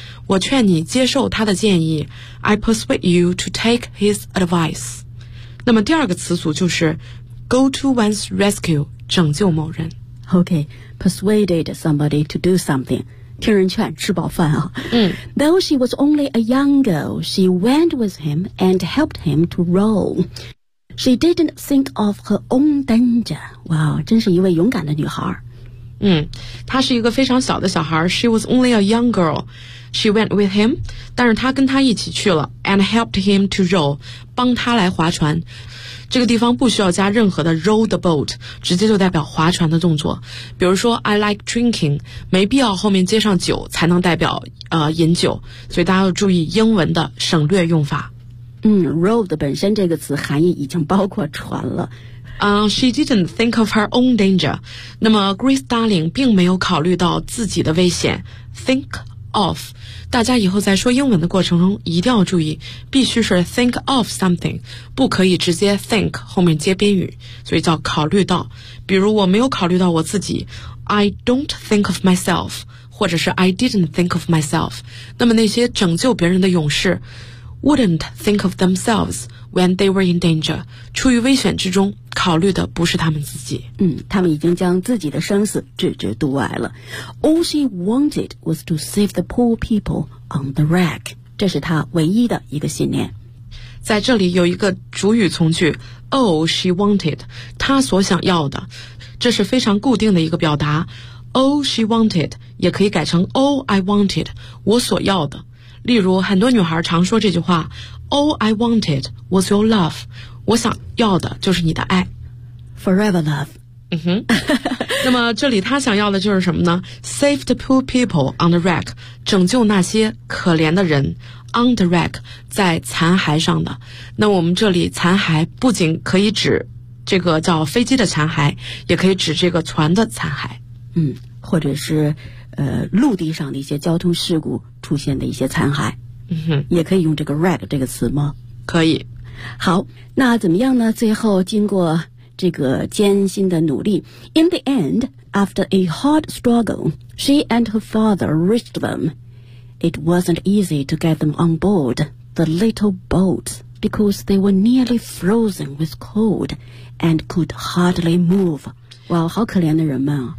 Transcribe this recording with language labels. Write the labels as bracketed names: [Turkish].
[Chinese] 我劝你接受他的建议 [English] I persuade you to take his advice [Chinese] 那么第二个词组就是 [English] go to one's rescue [Chinese] 拯救某人 [English] OK persuaded somebody to do something [Chinese] 听人劝吃饱饭啊、 [English] Though she was only a young girl she went with him and helped him to row She didn't think of her own danger. [Chinese] Wow, 真是一位勇敢的女孩。她是一个非常小的小孩。 [English] She was only a young girl. She went with him. [Chinese] 但是她跟他一起去了。 [English] And helped him to row. [Chinese] 帮他来划船。这个地方不需要加任何的 [English] row the boat, [Chinese] 直接就代表划船的动作。比如说 [English] I like drinking, [Chinese] 没必要后面接上酒才能代表饮酒。所以大家要注意英文的省略用法。 Row 的本身这个词含义已经包括船了。 [English] She didn't think of her own danger. [Chinese] 那么 Grace Darling 并没有考虑到自己的危险。 Think of. 大家以后在说英文的过程中一定要注意必须是 [English] think of something, [Chinese] 不可以直接 think 后面接宾语。所以叫考虑到。比如我没有考虑到我自己。 [English] I don't think of myself. 或者是 I didn't think of myself. [Chinese] 那么那些拯救别人的勇士 [English] wouldn't think of themselves when they were in danger. [Chinese] 处于危险之中考虑的不是他们自己。他们已经将自己的生死置之度外了。 [English] All she wanted was to save the poor people on the wreck. [Chinese] 这是她唯一的一个信念。在这里有一个主语从句 [English] All she wanted, [Chinese] 她所想要的。这是非常固定的一个表达。 [English] All she wanted, [Chinese] 也可以改成 [English] All I wanted, [Chinese] 我所要的。例如很多女孩常说这句话 [English] All I wanted was your love [Chinese] 我想要的就是你的爱 [English] Forever love [Chinese] 那么这里她想要的就是什么呢 [English] Save the poor people on the wreck [Chinese] 拯救那些可怜的人 [English] On the wreck [Chinese] 在残骸上的那我们这里残骸不仅可以指这个叫飞机的残骸也可以指这个船的残骸或者是陆地上的一些交通事故出现的一些残骸也可以用这个 wreck 这个词吗可以好那怎么样呢最后经过这个艰辛的努力 [English] In the end after a hard struggle she and her father reached them It wasn't easy to get them on board the little boat because they were nearly frozen with cold and could hardly move [Chinese] 哇好可怜的人们